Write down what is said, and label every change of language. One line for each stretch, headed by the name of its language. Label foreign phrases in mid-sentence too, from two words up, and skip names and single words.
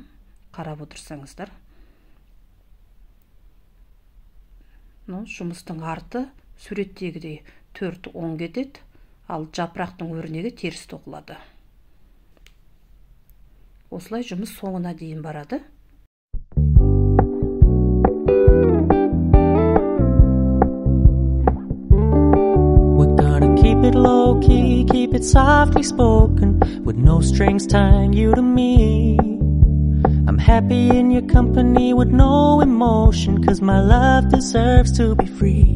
Kazakh: Қарап отырсаңыздар. Жұмыстың арты суреттегідей 4 оң кетеді. Ал жапырақтың өрнегі теріс тоқылады. Осылай жұмыс соңына дейін барады.
English: We're gonna keep it low key, keep it softly spoken, with no strings tying you to me. I'm happy in your company with no emotion, 'cause my love deserves to be free.